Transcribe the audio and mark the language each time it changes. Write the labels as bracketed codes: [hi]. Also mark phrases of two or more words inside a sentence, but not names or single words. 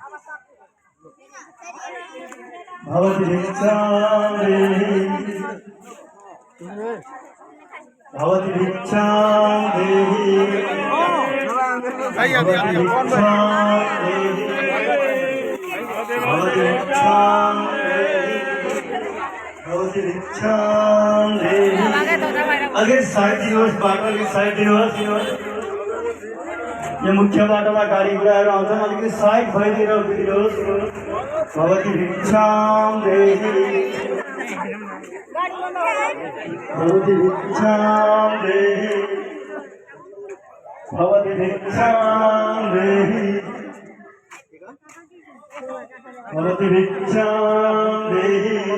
[sa] भवति भिक्षां देहि भवति भिक्षां देहि भवति भिक्षां देहि भवति भिक्षां देहि भवति भिक्षां देहि [ne] अगे साइड दिनुहोस् बाटो अलिकति साइड दिनुहोस् यो मुख्य बाटोमा गाडी घोडाहरू आउँछन् अलिकति साइड भइदिएर उभिदिनुहोस् [sa] भवति भिक्षां देहि भवति भिक्षां देहि भवति भिक्षां देहि भवति भिक्षां देहि